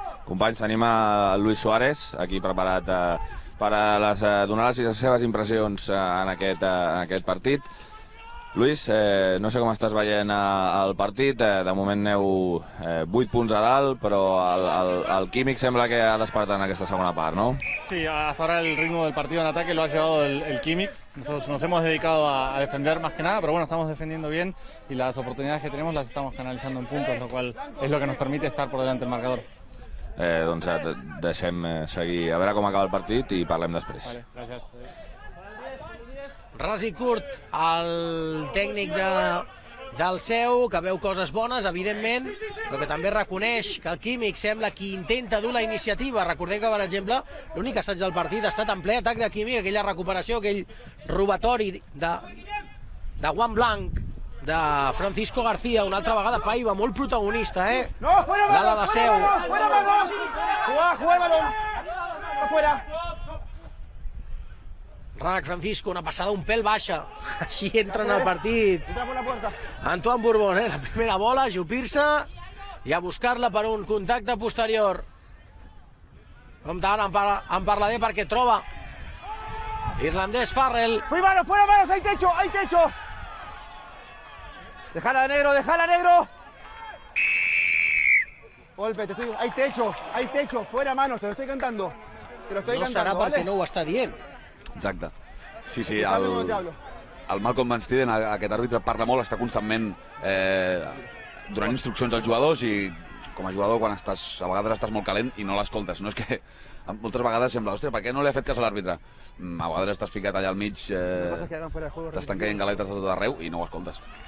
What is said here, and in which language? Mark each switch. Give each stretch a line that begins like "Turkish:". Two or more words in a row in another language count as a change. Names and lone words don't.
Catalan: Companys, tenim a Luis Suárez aquí preparat per donar les seves impressions en aquest partit. Luis, no sé com estàs veient el partit, de moment aneu 8 punts a dalt, però el Químic sembla que ha despertat en aquesta segona part, ¿no?
Spanish: Sí, hasta ahora el ritmo del partido en ataque lo ha llevado el Químic. Nosotros nos hemos dedicado a defender más que nada, pero bueno, estamos defendiendo bien y las oportunidades que tenemos las estamos canalizando en puntos, lo cual es lo que nos permite estar por delante del marcador.
Catalan: Doncs deixem seguir a veure com acaba el partit i parlem després. Vale, gràcies. Ras i curt, el tècnic del seu, que veu coses bones, evidentment, però que també reconeix que el Químic sembla qui intenta dur la iniciativa. Recordem que, per exemple, l'únic assaig del partit ha estat en ple atac de Químic, aquella recuperació, aquell robatori de guant blanc de Francisco García, una altra vegada Paiva, molt protagonista,
Spanish: No, fuera
Catalan: l'ala
Spanish: balón,
Catalan: de Seu.
Spanish: fuera balón, jugar el balón, afuera.
Catalan: Rac, Francisco, una passada un pèl baixa. Així entra en el partit
Spanish: Entra por la puerta.
Catalan: Antoine Bourbon, la primera bola, a ajupir-se i a buscar-la per un contacte posterior. Compte ara en Parladé perquè troba irlandès Farrell.
Spanish: Fuera manos, hay techo, hay techo. Déjala negro. Golpe, hay techo, fuera manos, te lo estoy cantando.
Catalan: No serà perquè no ho està dient. Exacte. Sí, el Malcolm Van Stiden, aquest àrbitre, parla molt, està constantment donant instruccions als jugadors i com a jugador a vegades estàs molt calent i no l'escoltes. No és que moltes vegades sembla, hòstia, per què no li ha fet cas a l'àrbitre? A vegades estàs ficat allà al mig, t'estan caient galetes de tot arreu i no ho escoltes.